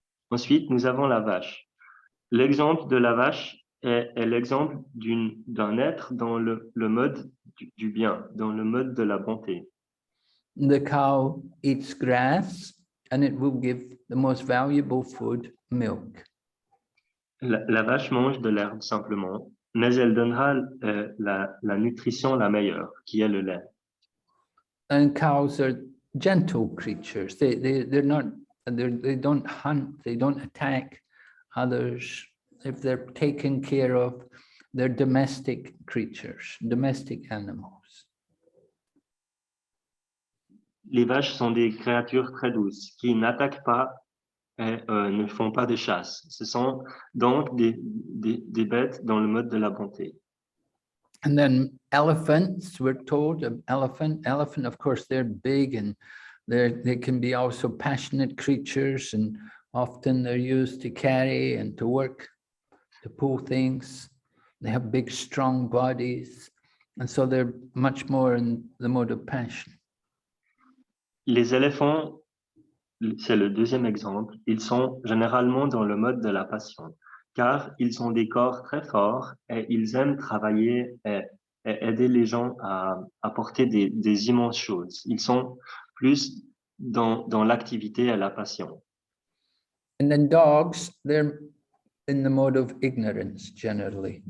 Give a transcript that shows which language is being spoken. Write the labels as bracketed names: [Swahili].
[French] Ensuite, nous avons la vache. L'exemple de la vache est l'exemple d'un être dans le mode du bien, dans le mode de la bonté. [English] The cow eats grass and it will give the most valuable food, milk. [French] La vache mange de l'herbe simplement, mais elle donnera la nutrition la meilleure, qui est le lait. [English] And cows are gentle creatures. They don't hunt, they don't attack others. If they're taken care of, they're domestic creatures, domestic animals. [French] Les vaches sont des créatures très douces, qui n'attaquent pas et ne font pas de chasse. Ce sont donc des bêtes dans le mode de la bonté. [English] And then elephants, we're told, elephant, of course, they're big and they can be also passionate creatures, and often they're used to carry and to work, to pull things. They have big, strong bodies. And so they're much more in the mode of passion. [French] Les éléphants, c'est le deuxième exemple, ils sont généralement dans le mode de la passion, car ils ont des corps très forts et ils aiment travailler et aider les gens à porter des immenses choses. Ils sont plus dans l'activité et la passion. [English] And then dogs, they're in the mode of ignorance, generally.